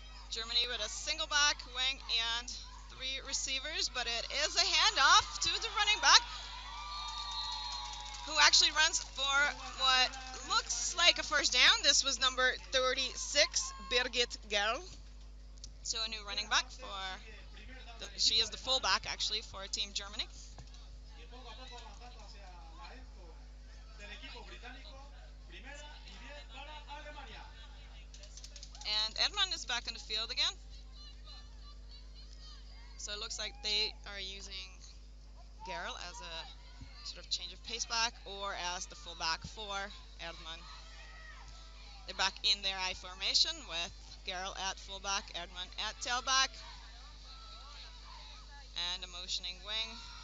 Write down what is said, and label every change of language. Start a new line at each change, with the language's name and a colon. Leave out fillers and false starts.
English: Germany with a single back, wing, and 3 receivers, but it is a handoff to the running back, who actually runs for what looks like a first down. This was number 36, Birgit Gerl. So a new running back for, she is the fullback actually for Team Germany.
Spanish: Y poco a poco avanzando hacia la endzone del equipo británico. Primera y 10 para Alemania.
English: And Edmund is back on the field again. So it looks like they are using Gerl as a sort of change of pace back or as the fullback for Edmund. They're back in their I formation with Gerl at fullback, Edmund at tailback, and a motioning wing.